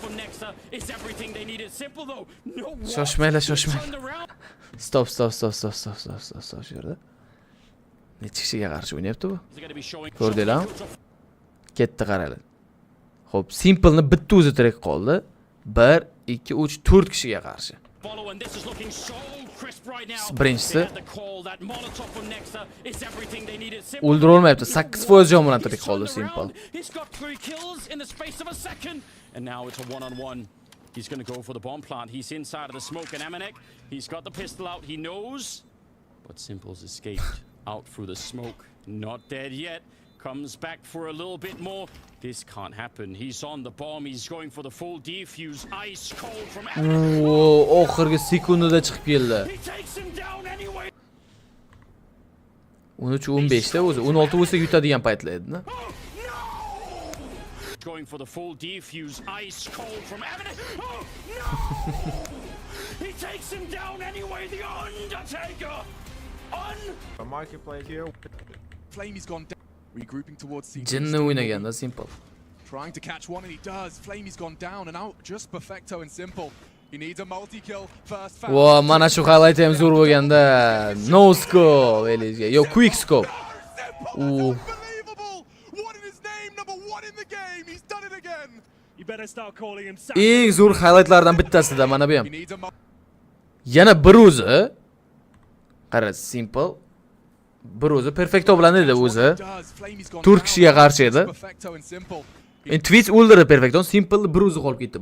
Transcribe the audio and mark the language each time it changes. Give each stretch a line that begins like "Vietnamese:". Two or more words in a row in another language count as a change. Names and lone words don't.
Uzbek: Shoshmaylar. Stop shu yerda. Necha kishiga qarshi o'ynayapti bu? Ko'rdinglarmi? Ketdi qaranglar. Xo'p, Simple'ni bitta o'zi tirik qoldi. 1, 2, 3, 4 kishiga qarshi.
English: follow, and this is looking so crisp right now.
Uzbek: Birinchisi
English: They had the call, that Molotov from Nexa is everything they needed. Simple.
Uzbek: o'ldira olmayapti. 8% jon bilan tirik qoldi Simple.
English: He's got 3 kills in the space of a second, and now it's a one-on-one. He's going to go for the bomb plant. He's inside of the smoke, and Amanek, he's got the pistol out. He knows, but Simple's escaped out through the smoke. Not dead yet. Comes back for a little bit more. This can't happen. He's on the bomb. He's going for the full defuse. Ice cold from Amanek.
Uzbek: Oxirgi sekundada chiqib keldi.
English: He takes him down anyway.
Uzbek: 13-15 da o'zi 16 bo'lsa yutadigan paytlar edi-da.
English: Going for the full defuse. Ice cold from Amanek. Oh, no! He takes him down anyway. The Undertaker. A marketplace here. Flamey's gone down. Regrouping towards Simple.
Uzbek: Jinni o'ynaganda Simple.
English: Trying to catch one, and he does. Flamey's gone down, and out just Perfecto and Simple. He needs a multi-kill first.
Uzbek: Wow, mana shu highlight ham zo'r bo'lganda.
English: No scope, Elizga. Yo, quick scope. Unbelievable! What in his name? Number 1 in the game. He's done it again. You better start calling him.
Uzbek: Eng zo'r highlightlardan bittasida mana bu ham. Yana bir o'zi. Qara, Simple. Bir o'zi Perfecto bilan edi o'zi. 4 kishiga qarshi edi. Endi Twitch o'ldirdi Perfecto, Simple bir o'zi qolib ketdi.